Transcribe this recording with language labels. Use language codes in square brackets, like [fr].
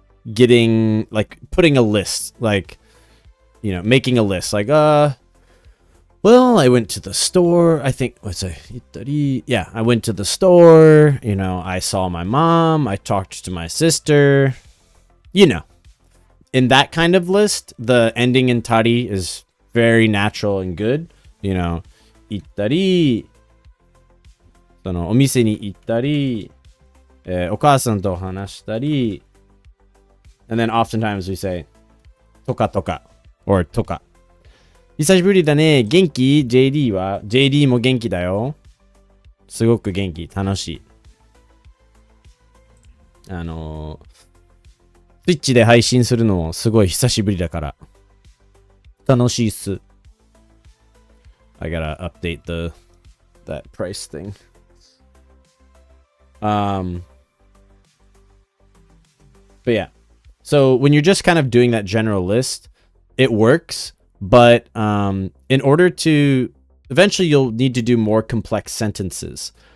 [en] getting like putting a list, like, you know, making a list, like well, I went to the store, I think, yeah, I went to the store, you know, I saw my mom, I talked to my sister, you know. In that kind of list, the ending in tari is very natural and good, you know. [ja] 行ったり、そのお店に行ったり、お母さんと話したり、 [en] and then oftentimes we say [ja] とかとか or とか。久しぶりだね。元気 ?JD は ?JD も元気だよ。すごく元気。楽しい。 Twitch で配信するのもすごい久しぶりだから。楽しいっす。 [en] I gotta update that price thing. But yeah. So when you're just kind of doing that general list, it works. But in order to eventually you'll need to do more complex sentences.